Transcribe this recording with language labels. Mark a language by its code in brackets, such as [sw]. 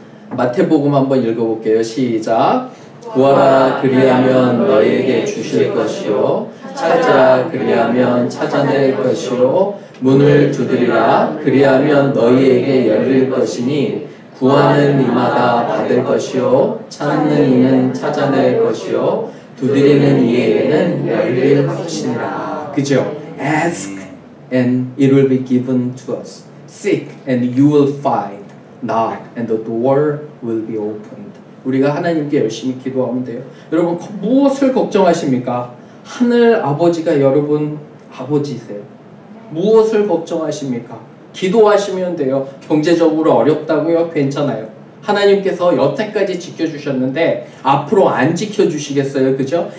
[ko] 마태복음 한번 읽어볼게요. 시작. 구하라 그리하면 너희에게 주실 것이요 찾으라 그리하면 찾아낼 것이요 문을 두드리라 그리하면 너희에게 열릴 것이니 구하는 이마다 받을 것이요 찾는 이는 찾아낼 것이요 두드리는 이에게는 열릴 것이니라. 그죠? [en] Ask and it will be given to us. Seek and you will find. Knock and the door will be opened. [ko] 우리가 하나님께 열심히 기도하면 돼요. 여러분 무엇을 걱정하십니까? 하늘 아버지가 여러분 아버지세요. 무엇을 걱정하십니까? 기도하시면 돼요. 경제적으로 어렵다고요? 괜찮아요. 하나님께서 여태까지 지켜주셨는데 앞으로 안 지켜주시겠어요? 그죠?